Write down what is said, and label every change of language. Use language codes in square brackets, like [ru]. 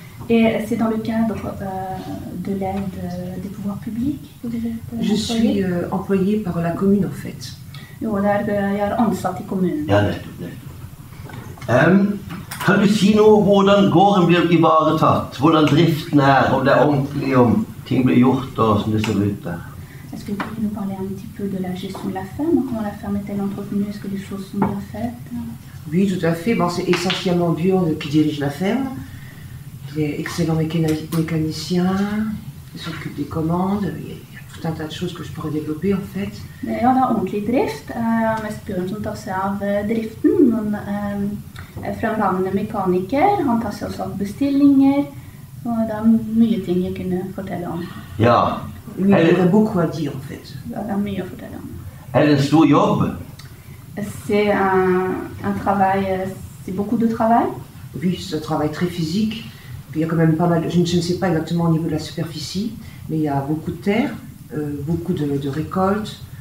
[fr] C'est dans le cadre de l'aide des pouvoirs publics? Je suis employée par la commune en fait. [no] Jo, jeg er ansatt i kommunen. Ja, nettopp. Kan du si noe om hvordan gården blir ivaretatt? Hvordan driften er, om det er ordentlig, om ting blir gjort og som det ser ut der? [fr] Est-ce que vous pouvez nous parler un petit peu de la gestion de la ferme? Comment la ferme est-elle entretenue? Est-ce que les choses sont bien faites? Oui, tout à fait. Bon, c'est essentiellement Bjørn qui dirige la ferme. Il est excellent mécanicien, il s'occupe des commandes. Il y a tout un tas de choses que je pourrais développer en fait. [no] Ja, det er ordentlig drift. Mest Bjørn som tar seg av driften. Han er fremragende mekaniker. Han tar seg også av bestillinger. Og det er mye ting jeg kunne fortelle om. Ja. [fr] Oui, il y aurait beaucoup à dire en fait. [no] Det er mye å fortelle om. Er det en stor jobb? [fr] C'est un travail, c'est beaucoup de travail. Oui, c'est un travail très physique. Il y a quand même pas mal, je ne sais pas exactement au niveau de la superficie, mais il y a beaucoup de terre, beaucoup de récoltes.